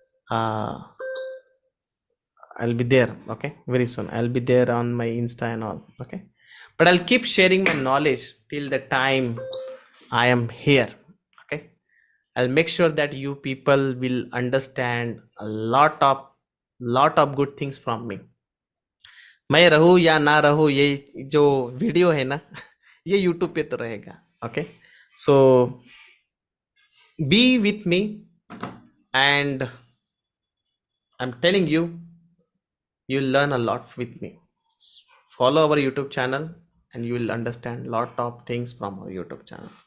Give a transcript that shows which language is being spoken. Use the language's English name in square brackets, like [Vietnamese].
[English] uh I'll be there. Okay, very soon I'll be there on my Insta and all. Okay, but I'll keep sharing my knowledge till the time I am here. Okay, I'll make sure that you people will understand a lot of good things from me. [Hindi] मैं रहूं या ना रहूं, ये जो video है ना ये यूट्यूब पे तो रहेगा. [English] Okay, so be with me, and I'm telling you, you'll learn a lot with me. Follow our YouTube channel, and you will understand a lot of things from our YouTube channel.